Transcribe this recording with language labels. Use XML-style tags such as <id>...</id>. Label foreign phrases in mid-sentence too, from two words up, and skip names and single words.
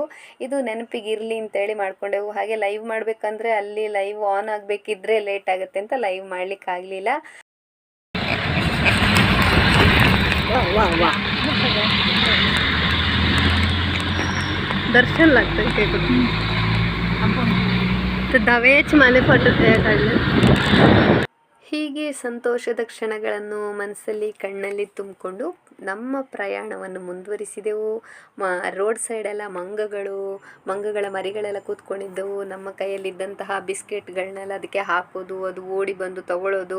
<kn>ಇದು ನೆನಪಿಗಿರಲಿ ಅಂತೇಳಿ ಮಾಡ್ಕೊಂಡೆವು. ಹಾಗೆ ಲೈವ್ ಮಾಡಬೇಕಂದ್ರೆ ಅಲ್ಲಿ ಲೈವ್ ಆನ್ ಆಗಬೇಕಿದ್ರೆ ಲೇಟ್ ಆಗುತ್ತೆ ಅಂತ ಲೈವ್ ಮಾಡಲಿಕ್ಕಾಗಲಿಲ್ಲ. ದರ್ಶನ್ ಆಗ್ತದೆ.</kn> <mr>दवेच माले फोटो</mr> <kn>ಹೀಗೆ ಸಂತೋಷದ ಕ್ಷಣಗಳನ್ನು ಮನಸ್ಸಲ್ಲಿ ಕಣ್ಣಲ್ಲಿ ತುಂಬಿಕೊಂಡು ನಮ್ಮ ಪ್ರಯಾಣವನ್ನು ಮುಂದುವರಿಸಿದೆವು. ರೋಡ್ ಸೈಡೆಲ್ಲ ಮಂಗಗಳ ಮರಿಗಳೆಲ್ಲ ಕೂತ್ಕೊಂಡಿದ್ದವು. ನಮ್ಮ ಕೈಯಲ್ಲಿದ್ದಂತಹ ಬಿಸ್ಕೆಟ್ಗಳನ್ನೆಲ್ಲ ಅದಕ್ಕೆ ಹಾಕೋದು, ಅದು ಓಡಿ ಬಂದು ತಗೊಳ್ಳೋದು.</kn>